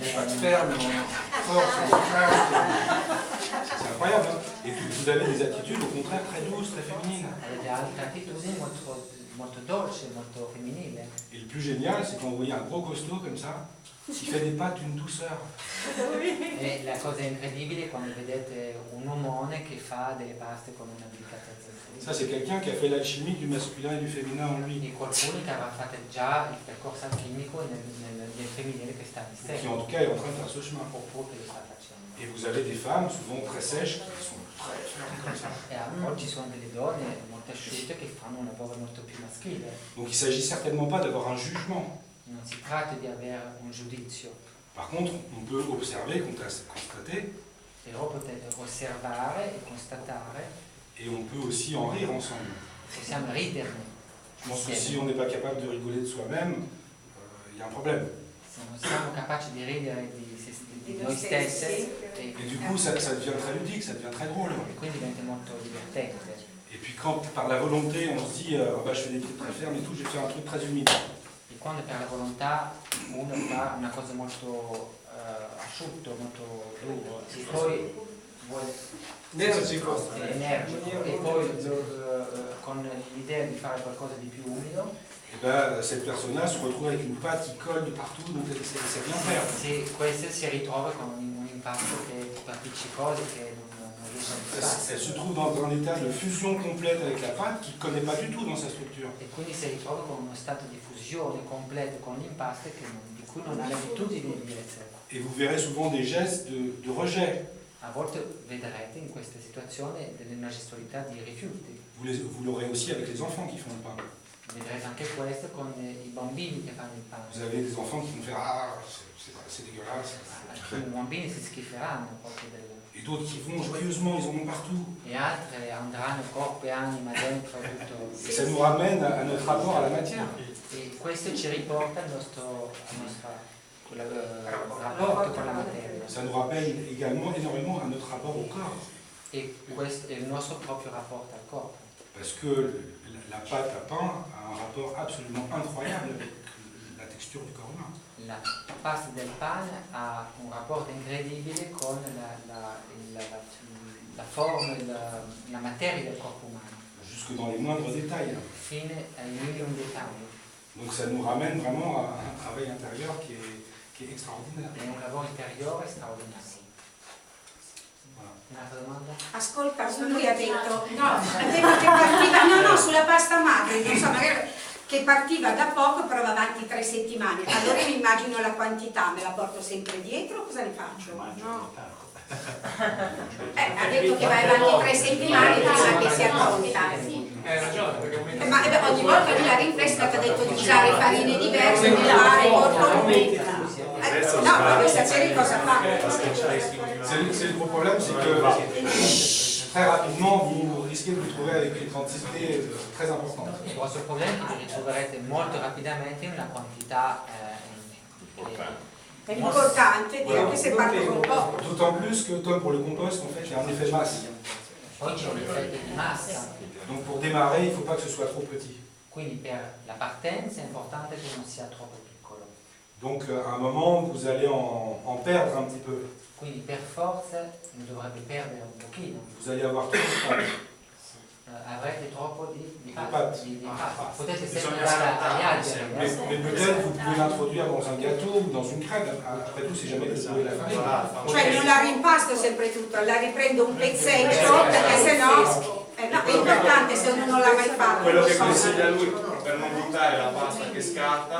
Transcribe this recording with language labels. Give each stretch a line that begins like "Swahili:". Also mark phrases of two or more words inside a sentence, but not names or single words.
French: Pas de ferme, force, c'est incroyable. Hein, et puis vous avez des attitudes au contraire très douces, très féminines.
Italian: Avete altre attitudini molto dolci, molto femminili.
French: Et le plus génial, c'est quand vous voyez un gros costaud comme ça, qui fait des pâtes d'une douceur.
Italian: E la cosa incredibile è quando vedete un omone che fa delle paste con una delicatezza.
French: Ça, c'est quelqu'un qui a fait l'alchimie du masculin et du féminin en lui.
Italian: Di qualcuno che aveva fatto già il percorso alchimico nel femminile che sta in sé,
French: Qui en tout cas est en train de faire ce chemin.
Italian: oppure che lo sta facendo.
French: Et vous avez des femmes, souvent très sèches, qui sont très fermes comme ça.
Italian: E oggi ci sono delle donne molto asciutte che fanno un lavoro molto più maschile.
French: Donc il ne s'agit certainement pas d'avoir un jugement.
Italian: Non si tratta di avere un giudizio,
French: Par contre, on peut observer, constater,
Italian: però potete osservare e constatare,
French: et on peut aussi en rire ensemble.
Italian: possiamo riderne.
French: Je pense que si on n'est pas capable de rigoler de soi-même, il y a un problème.
Italian: Se non siamo capaci di ridere di noi stessi,
French: Et du coup, ça devient très ludique, ça devient très drôle.
Italian: e quindi diventa molto divertente.
French: Et puis quand, par la volonté, on se dit, bah, je fais des trucs très fermes et tout, je vais faire un truc très humide.
Italian: E quando per la volontà uno fa una cosa molto asciutto, molto duro, e poi vuole Energico. energico, e poi con l'idea di fare qualcosa di più umido,
French: Et ben, cette personne-là se retrouve avec une pâte qui colle de partout, donc c'est bien faire.
Italian: se questo si ritrova con un impasto che è appiccicoso, che non riesce a fissare.
French: Elle se trouve dans un état de fusion complète avec la pâte qu'il ne connaît pas du tout dans sa structure.
Italian: E quindi si ritrova con uno stato di fusione completo con l'impasto di cui non ha l'abitudine di essere.
French: Et vous verrez souvent des gestes de rejet.
Italian: A volte vedrete in questa situazione una gestualità di rifiuti.
French: Vous l'aurez aussi avec les enfants qui font le pain.
Italian: Vedrete anche questo con i bambini che fanno il
French: Vous
Italian: pane.
French: avez des enfants qui vont faire ah, c'est dégueulasse.
Italian: Alcuni bambini si schiferanno proprio
French: Et d'autres qui vont joyeusement, ils en ont partout.
Italian: e altri andranno corpo e anima dentro tutto.
French: Et ça nous ramène à notre rapport à la matière.
Italian: E questo ci riporta al nostro rapporto con la materia.
French: Ça nous rappelle également énormément à notre rapport au corps.
Italian: E questo è il nostro proprio rapporto al corpo.
French: Parce que la pâte à pain a un rapport absolument incroyable avec la texture du corps humain.
Italian: La pasta del pane ha un rapporto incredibile con la forma, la materia del corpo umano,
French: Jusque dans les moindres détails.
Italian: fino ai minimi dettagli.
French: Donc ça nous ramène vraiment à un travail intérieur qui est extraordinaire.
Italian: È un lavoro interiore straordinario.
French: Voilà.
Italian: Un'altra domanda? Ascolta, lui ha detto, no, ha detto che partiva, no, sulla pasta madre, non so, magari che partiva da poco però va avanti 3 settimane. Allora mi immagino la quantità, me la porto sempre dietro, cosa ne faccio? No. Ha detto che va avanti 3 settimane prima che sia pronta. Hai ragione, perché aumenta. Ma ogni volta lui la rinfresca ti ha detto di usare farine diverse, di fare no, deve sapere cosa fa.
French: C'est le gros problème, c'est que très rapidement, vous risquez de vous trouver avec une quantité très importante.
Italian: Il vostro problema è che vi ritroverete molto rapidamente in una quantità È importante dire che se parte con poco.
French: D'autant plus que, comme pour le compost, en fait, il y a un effet masse.
Italian: Poi c'è un effetto di massa,
French: Donc pour démarrer, il ne faut pas que ce soit trop petit.
Italian: quindi per la partenza è importante che non sia troppo piccolo.
French: Donc à un moment, vous allez en perdre un petit peu.
Italian: Quindi per forza ne dovrebbe perdere un pochino.
French: Vous allez avoir trop de pâtes.
Italian: Avrete troppo di
French: pâte.
Italian: pasta. Potete sempre dare agli alberi.
French: Mais peut-être vous pouvez l'introduire dans un gâteau ou dans une crème. Après tout, c'est jamais de trouver la farine.
Italian: Cioè non la rimpasto sempre tutto, la riprendo un pezzetto perché sennò no, è importante se uno non l'ha mai fatto. Quello che consiglia lui per non buttare la pasta che scarta,